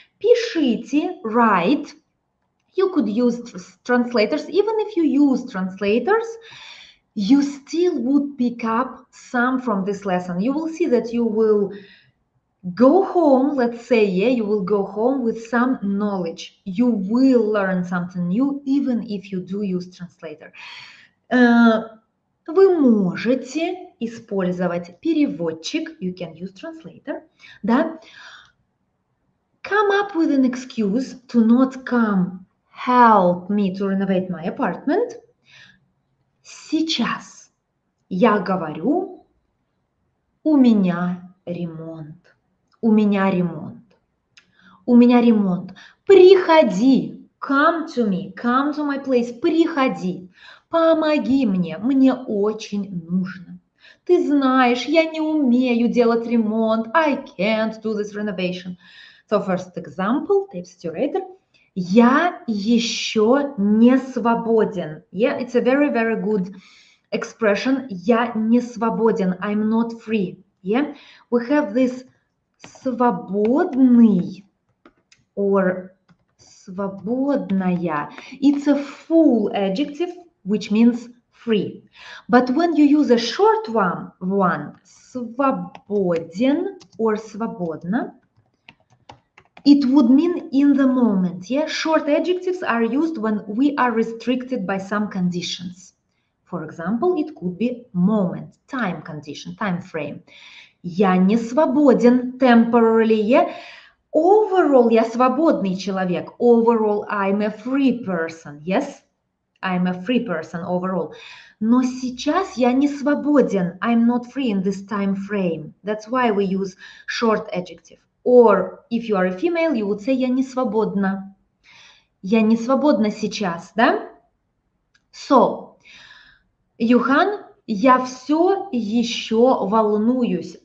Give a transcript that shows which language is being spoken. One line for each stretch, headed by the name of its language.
Russian: Пишите,
English: write. You could use translators. Even if you use translators, you still would pick up some from this lesson. You will see that you will go home, let's say, yeah, you will go home with some knowledge. You will learn something new, even if you do use translator.
Russian: Вы можете использовать переводчик,
English: you can use translator,
Russian: да?
English: Come up with an excuse to not come help me to renovate my apartment.
Russian: Сейчас я говорю, у меня ремонт. У меня ремонт. У меня ремонт. Приходи.
English: Come to me. Come to my place.
Russian: Приходи. Помоги мне. Мне очень нужно. Ты знаешь, я не умею делать ремонт.
English: I can't do this renovation. So first example, text orator.
Russian: Я еще не свободен.
English: Yeah, it's a very, very good expression.
Russian: Я не свободен.
English: I'm not free. Yeah, we have this свободный or свободная. It's a full adjective, which means free. But when you use a short one, свободен or свободна, it would mean in the moment. Yeah, short adjectives are used when we are restricted by some conditions. For example, it could be moment, time condition, time frame.
Russian: Я не свободен
English: temporarily. Yeah? Overall,
Russian: я свободный человек.
English: Overall, I'm a free person. Yes, I'm a free person overall.
Russian: Но сейчас я не свободен.
English: I'm not free in this time frame. That's why we use short adjective. Or if you are a female, you would say
Russian: я не свободна. Я не свободна сейчас, да?
English: So,
Russian: Юхан, я все еще волнуюсь.